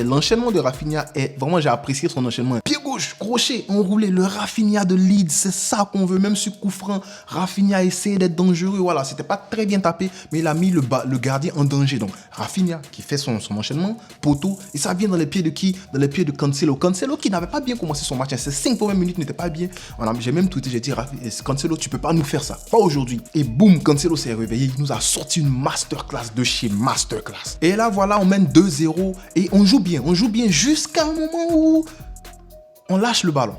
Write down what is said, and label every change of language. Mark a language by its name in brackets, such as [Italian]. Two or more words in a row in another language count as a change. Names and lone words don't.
[French] L'enchaînement de Rafinha est... Vraiment, j'ai apprécié son enchaînement. Pied gauche, crochet, enroulé. Le Rafinha de Leeds, c'est ça qu'on veut. Même sur coup franc, Rafinha a essayé d'être dangereux. Voilà, c'était pas très bien tapé, mais il a mis le gardien en danger. Donc, Rafinha qui fait son enchaînement, poteau. Et ça vient dans les pieds de qui? Dans les pieds de Cancelo. Cancelo qui n'avait pas bien commencé son match. Ces 5 premières minutes n'étaient pas bien. J'ai même tweeté, j'ai dit, Cancelo, tu peux pas nous faire ça. Pas aujourd'hui. Et boum, Cancelo s'est réveillé. Il nous a sorti une masterclass de chez masterclass. Et là, voilà, on mène 2-0 et on joue bien jusqu'à un moment où on lâche le ballon.